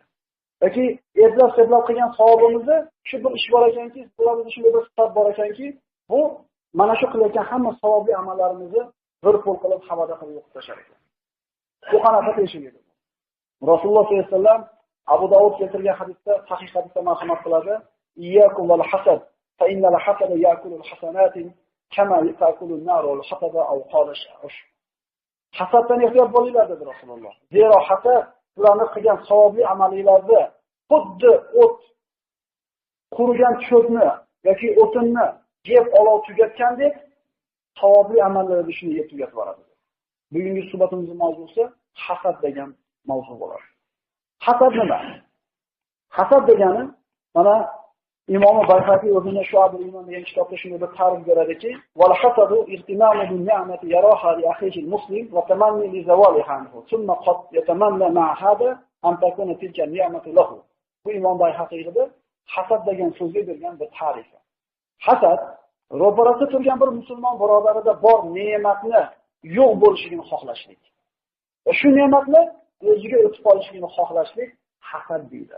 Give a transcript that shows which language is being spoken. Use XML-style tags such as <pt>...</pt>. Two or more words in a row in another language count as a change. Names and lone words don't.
<uz>Yoki eplab qilgan savobimizni shu bir ish bor ekanki, bularimizni shunday bir sifat bor ekanki, bu mana shu qilayotgan hamma savobli amallarimizni bir qo'l qilib havoda qilib yo'qotib tashlar ekan. Bu qanaqa teshik edi? Rasululloh</uz> <ar>صلى الله عليه وسلم</ar> <uz>Abu Dawud keltirgan hadisda, sahih hadisda marhamat qiladi.</uz> <ar>إياكم والحسد, فإن الحسد يأكل الحسنات كما يأكل النار والحسدة أو قال آش.</ar> <uz>Hasaddan ehtiyot bo'linglar dedi Rasululloh. Zero hasad ularni qilgan savobli amallarni xuddi o't qurigan cho'pni yoki o'tinni yeb olov tugatgandek savobli amallarni shuni yeb tugatib boradi. Bugungi suhbatimizning mavzusi hasad degan mavzu bo'ladi. Hasad nima? Hasad degani mana Imom Bayhaqi o'zining Shu'abul Iymon degan kitobda shunday bir ta'rif beradiki,</uz> <ar>"والحسد اهتمام بنعمة يراها لأخيه المسلم وتمني لزوالها عنه ثم قد يتمنى مع هذا أن تكون تلك النعمة له."</ar> <uz>Bu Imom Bayhaqiyda hasad degan so'zga bergan bir ta'rif. Hasad ro'parasida turgan bir musulmon birodarida bor ne'matni yo'q bo'lishini xohlashlik. Shu ne'matni o'ziga o'tib qolishligini xohlashlik hasad deyiladi.</uz>